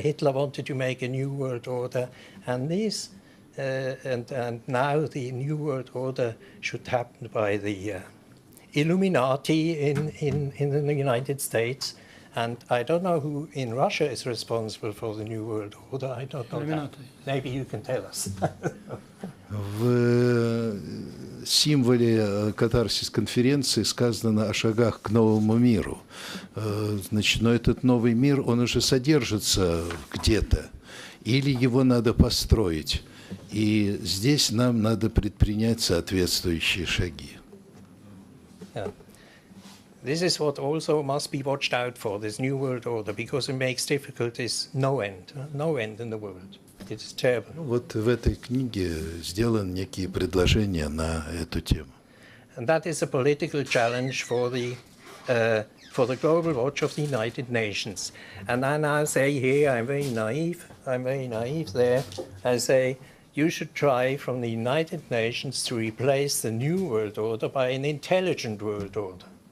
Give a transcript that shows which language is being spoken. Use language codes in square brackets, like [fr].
[en] Hitler wanted to make a new world order, and this and now the new world order should happen by the Illuminati in the United States. And I don't know who in Russia is responsible for the new world order. I don't know that. Maybe you can tell us. [ru] В символе катарсис-конференции сказано о шагах к новому миру. Значит, но этот новый мир, он уже содержится где-то, или его надо построить. И здесь нам надо предпринять соответствующие шаги. [en] Yeah. This is what also must be watched out for, this new world order, because it makes difficulties no end in the world. It's terrible. [ru] Вот в этой книге сделаны некие предложения на эту temu. [en] And that is a political challenge for the global watch of the United Nations. And I now say here, I'm very naive there. I say, you should try from the United Nations to replace the new world order by an intelligent world order.